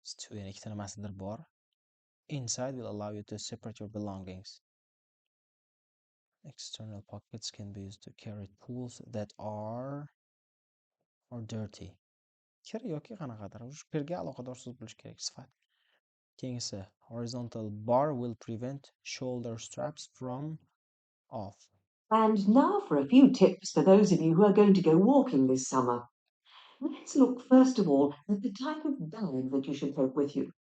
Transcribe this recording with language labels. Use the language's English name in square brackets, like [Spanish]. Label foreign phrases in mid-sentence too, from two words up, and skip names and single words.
[Uzbek] yana ikkita nimasidir bor. [English] Inside will allow you to separate your belongings. External pockets can be used to carry tools that are dirty. [Uzbek] Kir yoki qanaqadir shu kirga aloqador so'z bo'lishi kerak sifat. [English] Keyingisi horizontal bar will prevent shoulder straps from off. And now for a few tips for those of you who are going to go walking this summer. Let's look first of all at the type of bag that you should take with you.